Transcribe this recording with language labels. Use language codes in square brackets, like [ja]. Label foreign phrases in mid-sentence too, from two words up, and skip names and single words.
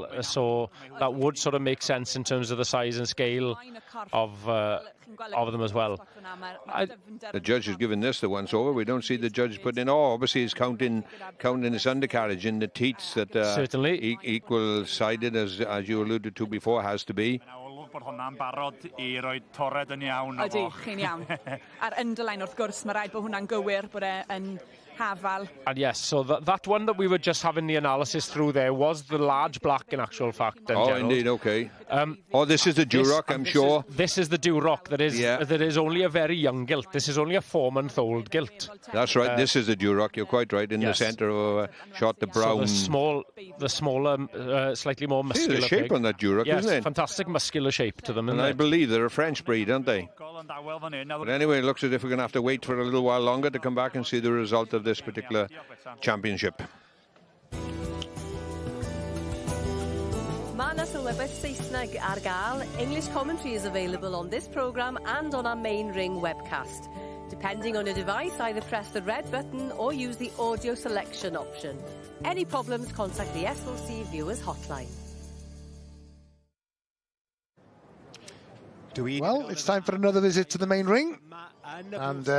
[en] So that would sort of make sense in terms of the size and scale of them as well. The judge has given this the once over. We don't see the judge putting in. Obviously he's counting this undercarriage in the teats that certainly equal sided as you alluded to before has to be. [cy] Ydy, chi'n iawn. A'r underline wrth gwrs, mae rhaid bod hwnna'n gywir bod e'n hafal. [en] And yes, so that one that we were just having the analysis through there was the large black in actual fact. Oh, indeed, okay. This is the Dwroc, I'm sure. This is the Dwroc that is only a very young gilt. This is only a 4-month-old gilt. That's right, this is the Dwroc, you're quite right, in the centre of shot the brown. So the smaller, slightly more muscular the shape pig. On that Dwroc, isn't it? Fantastic muscular shape to them. And I believe they're a French breed, aren't they? But anyway, it looks as if we're going to have to wait for a little while longer to come back and see the result of this particular championship. [cy] Mae 'na sylwebeth Saesneg ar gael. [en] English commentary is available on this programme and on our main ring webcast. Depending on your device, either press the red button or use the audio selection option. Any problems, contact the SLC Viewers Hotline. Well, it's time for another visit to the main ring.